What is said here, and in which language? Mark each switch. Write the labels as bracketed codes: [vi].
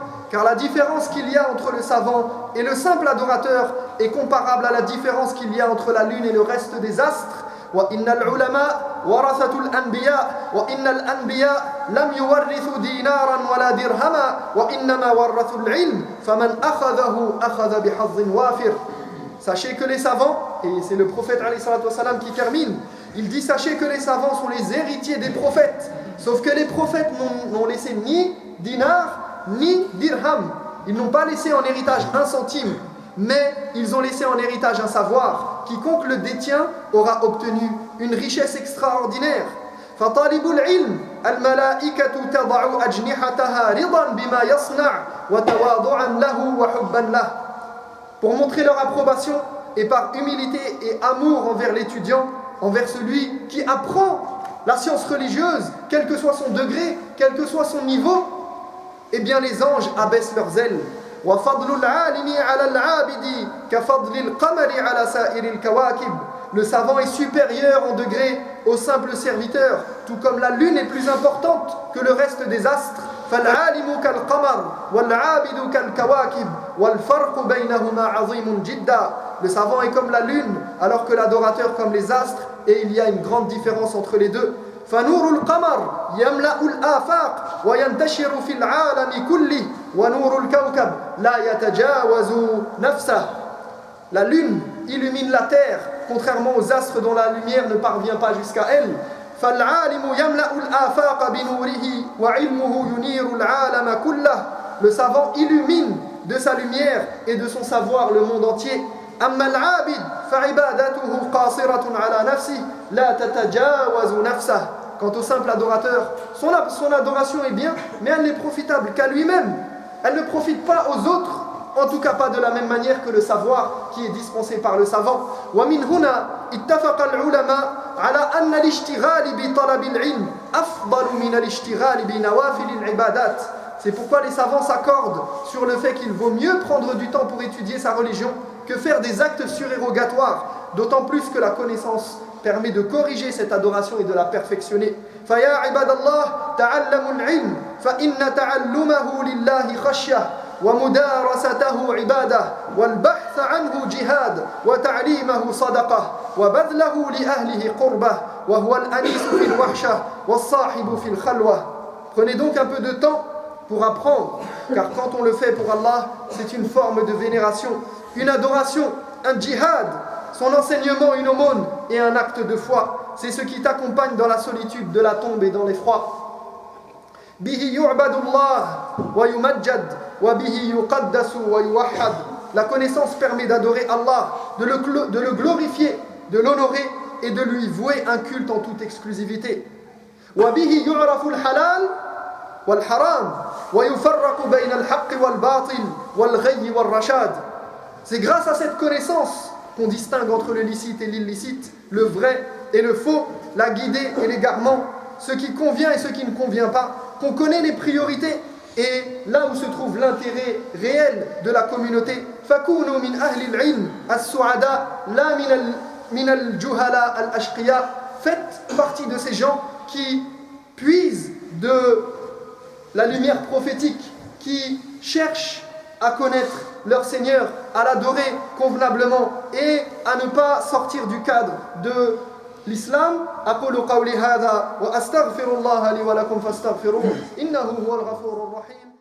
[fr] Car la différence qu'il y a entre le savant et le simple adorateur est comparable à la différence qu'il y a entre la lune et le reste des astres. [ar] وإن العلماء ورثة الأنبياء وإن الأنبياء لم يورثوا دينارا ولا درهما وإنما ورثوا العلم فمن أخذه أخذ بحظ وافر. [fr] Sachez que les savants, et c'est le prophète [ar] alayhi salatu wassalam [fr] qui termine, il dit: sachez que les savants sont les héritiers des prophètes, sauf que les prophètes n'ont laissé ni dinar ni dirham, ils n'ont pas laissé en héritage un centime, mais ils ont laissé en héritage un savoir. Quiconque le détient aura obtenu une richesse extraordinaire. [ar] فطالب العلم الملائكة تضع أجنحتها رضا بما يصنع وتواضعا له وحبا له. [fr] Pour montrer leur approbation et par humilité et amour envers l'étudiant, envers celui qui apprend la science religieuse, quel que soit son degré, quel que soit son niveau, eh bien les anges abaissent leurs ailes [ar] وفضل العالم على العابد كفضل القمر على سائر الكواكب. [fr] Le savant est supérieur en degré au simple serviteur, tout comme la lune est plus importante que le reste des astres. [ar] فالعالم كالقمر والعابد كالكواكب والفرق بينهما عظيم جدا. [fr] Le savant est comme la lune, alors que l'adorateur comme les astres, et il y a une grande différence entre les deux. [ar] فنور القمر يملأ الآفاق وينتشر في العالم كله ونور الكوكب لا يتجاوز نفسه. [fr] La lune illumine la terre, contrairement aux astres dont la lumière ne parvient pas jusqu'à elle. [ar] فالعالم يملأ الآفاق بنوره وعلمه ينير العالم كله. [fr] Le savant illumine de sa lumière et de son savoir le monde entier. [ar] أما العابد فعبادته قاصرة على نفسه لا تتجاوز نفسه. [fr] Quant au simple adorateur, son adoration est bien, mais elle n'est profitable qu'à lui-même. Elle ne profite pas aux autres, en tout cas pas de la même manière que le savoir qui est dispensé par le savant. [ar] ومن هنا اتفق العلماء على أن الاشتغال بطلب العلم أفضل من الاشتغال بنوافل العبادات. [fr] C'est pourquoi les savants s'accordent sur le fait qu'il vaut mieux prendre du temps pour étudier sa religion que faire des actes surérogatoires, d'autant plus que la connaissance permet de corriger cette adoration et de la perfectionner. [ar] فَيَا عِبَادَ اللَّهِ تَعَلَّمُوا الْعِلْمَ فَإِنَّ تَعَلُّمَهُ لِلَّهِ خَشْيَةٌ ومدارسته عبادة والبحث عنه جهاد وتعليمه صدقة وبذله لأهله قربة وهو الأنيس في الوحشة والصاحب في الخلوة. [fr] Prenez donc un peu de temps pour apprendre, car quand on le fait pour Allah, c'est une forme de vénération, une adoration, un djihad, son enseignement, une aumône et un acte de foi. C'est ce qui t'accompagne dans la solitude de la tombe et dans l'effroi. [ar] به يعبد الله ويمجد وبه يقدس ويوحد. [fr] La connaissance permet d'adorer Allah, de le glorifier, de l'honorer et de lui vouer un culte en toute exclusivité. [ar] وبه يعرف الحلال والحرام ويفرق بين الحق والباطل والغي والرشاد. [fr] C'est grâce à cette connaissance qu'on distingue entre le licite et l'illicite, le vrai et le faux, la guidée et l'égarement, ce qui convient et ce qui ne convient pas, qu'on connaît les priorités et là où se trouve l'intérêt réel de la communauté. [ar] فَكُونُوا مِنْ أَهْلِ الْعِلْمِ السُّعَدَاء لَا مِنَ الْجُهَلَاء الْأَشْقِيَاء. [fr] Faites partie de ces gens qui puisent de la lumière prophétique, qui cherchent à connaître leur Seigneur, à l'adorer convenablement et à ne pas sortir du cadre de l'islam. [ar] أقول قولي هذا وأستغفر الله لي ولكم فاستغفروه إنه هو الغفور الرحيم.